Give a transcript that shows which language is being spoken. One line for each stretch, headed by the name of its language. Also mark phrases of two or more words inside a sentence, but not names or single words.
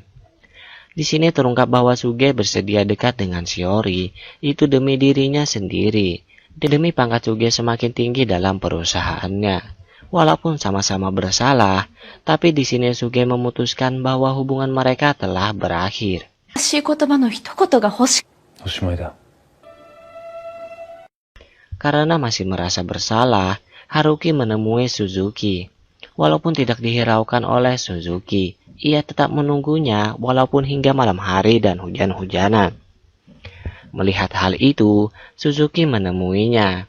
Indonesian: Di sini terungkap bahwa Suge bersedia dekat dengan Shiori, itu demi dirinya sendiri, demi pangkat Suge semakin tinggi dalam perusahaannya. Walaupun sama-sama bersalah, tapi di sini Suge memutuskan bahwa hubungan mereka telah berakhir.
Japanese: 欲しい言葉の一言が欲しい。おしまいだ。
Indonesian: Karena masih merasa bersalah, Haruki menemui Suzuki. Walaupun tidak dihiraukan oleh Suzuki, ia tetap menunggunya walaupun hingga malam hari dan hujan-hujanan. Melihat hal itu, Suzuki menemuinya.